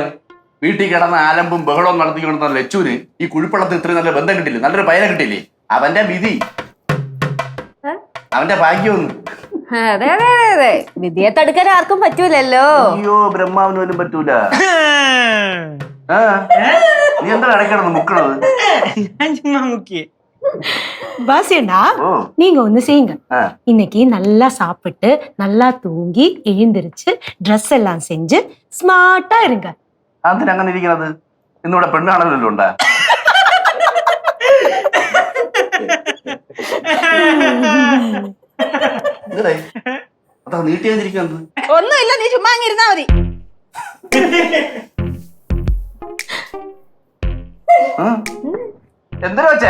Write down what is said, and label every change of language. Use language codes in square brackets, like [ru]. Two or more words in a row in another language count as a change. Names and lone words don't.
[ml] വീട്ടിൽ കിടന്ന ആലമ്പും ബഹളവും നടത്തിക്കൊണ്ടിരുന്ന ലച്ചുവിന് ഈ കുഴിപ്പള്ളത്തിൽ ഇത്രയും നല്ല ബന്ധം കിട്ടില്ലേ, നല്ലൊരു പയനെ കിട്ടില്ലേ? അവന്റെ വിധി, അവന്റെ ഭാഗ്യമൊന്നും. അതെ അതെ അതെ അതെ, വിധിയെ തടുക്കാൻ ആർക്കും പറ്റൂലല്ലോ. അയ്യോ ബ്രഹ്മാവിന് പോലും പറ്റൂല. നീ എന്താ ഇടയ്ക്കിടന്ന് മുക്കണത്? [ta] பாசியண்டா நீங்க ஒண்ணு செய்யுங்க. இன்னைக்கு நல்லா சாப்பிட்டு நல்லா தூங்கி எழுந்திருச்சு ட்ரெஸ் எல்லாம் செஞ்சு ஸ்மார்ட்டா இருங்க. [ml] അതിനങ്ങനെ ഇരിക്കുന്നത്? ഇന്നിവിടെ പെണ്ണാണല്ലോ ഉണ്ടാ. അതാ നീട്ടിയാതിരിക്കുന്നത്. ഒന്നുമില്ല, നീ ചുമ്മാ ഇരുന്നാ മതി. എന്തിനാ വെച്ചേ?